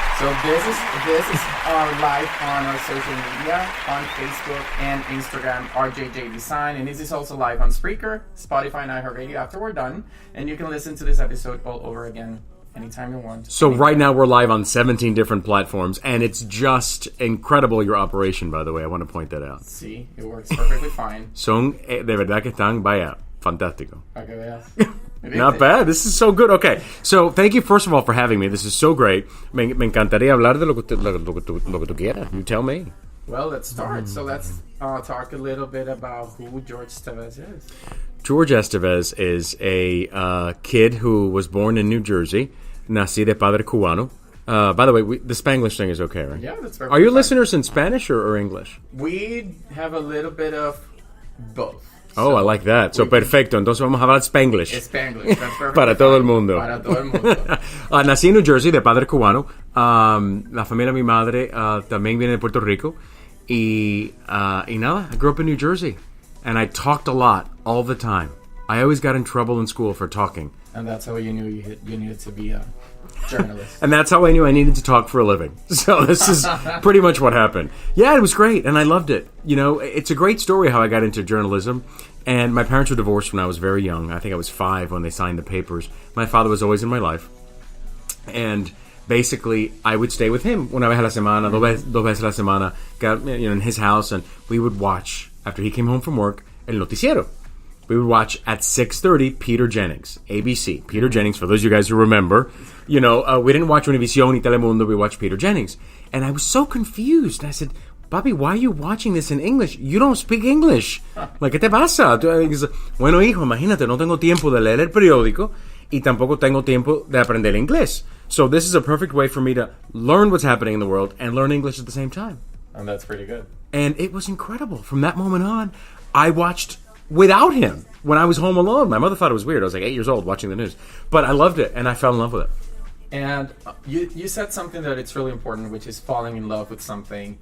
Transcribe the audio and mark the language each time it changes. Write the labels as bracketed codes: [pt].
[en] So this is our live on our social media, on Facebook and Instagram, RJJ Design. And this is also live on Spreaker, Spotify, and iHeartRadio after we're done. And you can listen to this episode all over again anytime you want. So right now we're live on 17 different platforms, and it's just incredible, your operation, by the way. I want to point that out. See, it works perfectly fine. [es] Son de verdad que están, vaya, fantástico. Para que veas. [en] Not bad. This is so good. Okay, so thank you, first of all, for having me. This is so great. [es] Me encantaría hablar de lo que tú quieras. [en] You tell me. Well, let's start. So let's talk a little bit about who Jorge Estevez is. Jorge Estevez is a kid who was born in New Jersey. [es] Nací de padre cubano. [en] By the way, the Spanglish thing is okay, right? Yeah, that's perfect. Are your listeners in Spanish or English? We have a little bit of both. Oh, I like that. So, perfecto. [es] Entonces vamos a hablar Spanglish. [en] Spanglish, that's perfect. [es] Para todo el mundo. Para todo el mundo. Nací en New Jersey de padre cubano. La familia de mi madre también viene de Puerto Rico. Y nada, [en] I grew up in New Jersey. And I talked a lot all the time. I always got in trouble in school for talking. And that's how you knew you needed to be a journalist. And that's how I knew I needed to talk for a living. So this is pretty much what happened. Yeah, it was great, and I loved it. You know, it's a great story how I got into journalism. And my parents were divorced when I was very young. I think I was 5 when they signed the papers. My father was always in my life. And basically, I would stay with him [es] una vez a la semana, [en] dos veces a la semana, in his house, and we would watch, after he came home from work, El Noticiero. We would watch at 6:30 Peter Jennings, ABC. Peter Jennings, for those of you guys who remember, we didn't watch Univision y Telemundo, we watched Peter Jennings. And I was so confused. I said, Papi, why are you watching this in English? You don't speak English. Like, [es] ¿qué te pasa? Bueno, hijo, imagínate, no tengo tiempo de leer el periódico y tampoco tengo tiempo de aprender inglés. [en] So this is a perfect way for me to learn what's happening in the world and learn English at the same time. And that's pretty good. And it was incredible. From that moment on, I watched without him when I was home alone. My mother thought it was weird. I was like 8 years old watching the news. But I loved it, and I fell in love with it. And you said something that it's really important, which is falling in love with something.